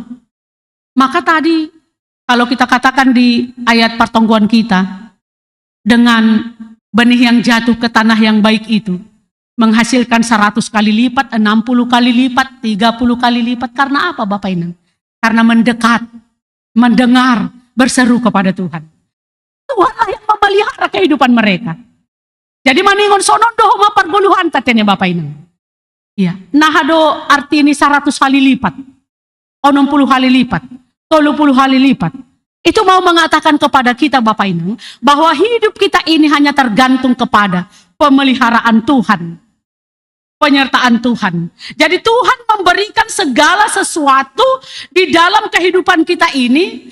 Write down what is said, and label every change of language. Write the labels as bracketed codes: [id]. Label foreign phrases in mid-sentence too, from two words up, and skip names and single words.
[id] Maka tadi, kalau kita katakan di ayat pertongguan kita, dengan benih yang jatuh ke tanah yang baik itu, menghasilkan 100 kali lipat, 60 kali lipat, 30 kali lipat. Karena apa Bapak Inang? Karena mendekat, mendengar, berseru kepada Tuhan. Tuhanlah yang memelihara kehidupan mereka. [bts] Jadi maningon sonon doh maparguluhan tatene Bapak Inang. [id] Iya, nahado arti ini 100 kali lipat. 60 kali lipat. 30 kali lipat. Itu mau mengatakan kepada kita Bapak Inang bahwa hidup kita ini hanya tergantung kepada pemeliharaan Tuhan. Penyertaan Tuhan. Jadi Tuhan memberikan segala sesuatu di dalam kehidupan kita ini.